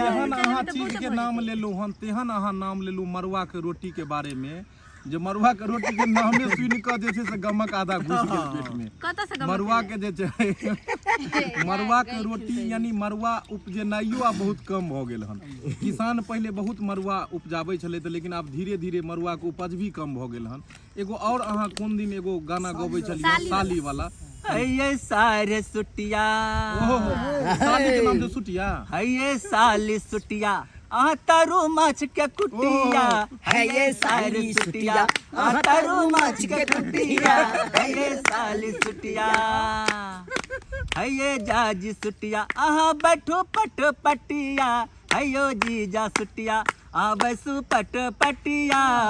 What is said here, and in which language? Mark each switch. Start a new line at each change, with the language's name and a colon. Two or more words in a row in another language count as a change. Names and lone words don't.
Maithili: तेहन अहाँ चीज के नाम लेलू हन, तेहन अहाँ नाम लेलू मड़ुआ के रोटी के बारे में, जे मड़ुआ के रोटी के नामे सुनि कऽ जे छै से गमक आधा घुस गेल पेट में। मड़ुआ के जे छै मड़ुआ के रोटी यानी मड़ुआ उपजेनाइयो आब बहुत कम भऽ गेल हन। किसान पहिले बहुत मड़ुआ उपजाबै छलै तऽ लेकिन आब धीरे धीरे मड़ुआ के उपज भी कम भऽ गेल हन। एगो और अहाँ कोन दिन एगो गाना गबै छलियै साली वाला, ये सारे सुटिया, साली के नाम जे सुटिया, ये साली सुटिया तरु माछ के कुटिया, है ये साली सुटिया तरु माछ के कुटिया, है ये साली सुटिया, है ये जाजी सुटिया बैठो पट पटिया, है यो जीजा सुटिया बैसु पट पटिया।